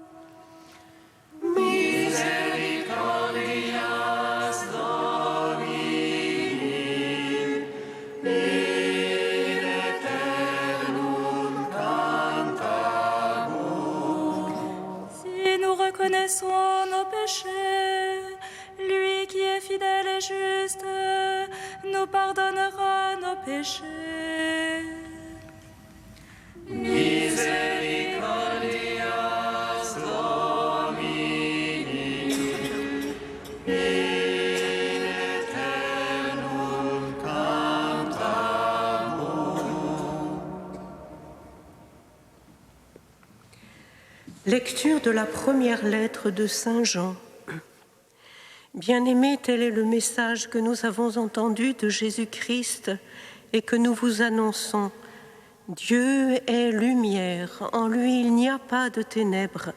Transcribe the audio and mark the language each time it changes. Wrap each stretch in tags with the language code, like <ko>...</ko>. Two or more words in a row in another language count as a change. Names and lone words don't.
<la>Misericordias Domini, in eternum cantabor.</la> <fr>Si nous reconnaissons nos péchés, lui qui est fidèle et juste nous pardonnera nos péchés.</fr> <la>Misericordias Domini, in eternum cantabor.</la> <fr>Lecture de la première lettre de Saint Jean. Bien-aimés, tel est le message que nous avons entendu de Jésus-Christ et que nous vous annonçons. Dieu est lumière, en lui il n'y a pas de ténèbres.</fr>